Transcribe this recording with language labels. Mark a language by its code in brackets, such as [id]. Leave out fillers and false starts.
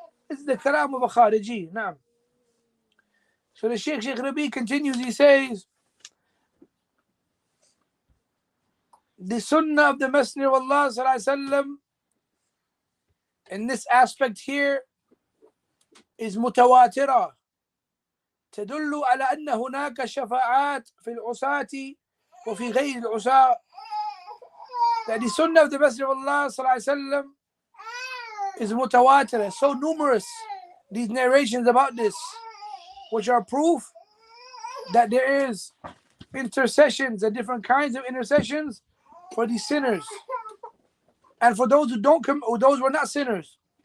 [en] This is the kalam of a Khariji. Naam. So the Shaykh Rabi continues, he says, the sunnah of the Messenger of Allah sallallahu alaihi wasallam in this aspect here is mutawatira. [ar] تدل على أن هناك شفاعات في العصاة وفي غير العصاة. [en] That the sunnah of the Messenger of Allah sallallahu alaihi wasallam is mutawatira, so numerous, these narrations about this, which are proof that there is intercessions and different kinds of intercessions for the sinners and for those who don't come, or those who are not sinners.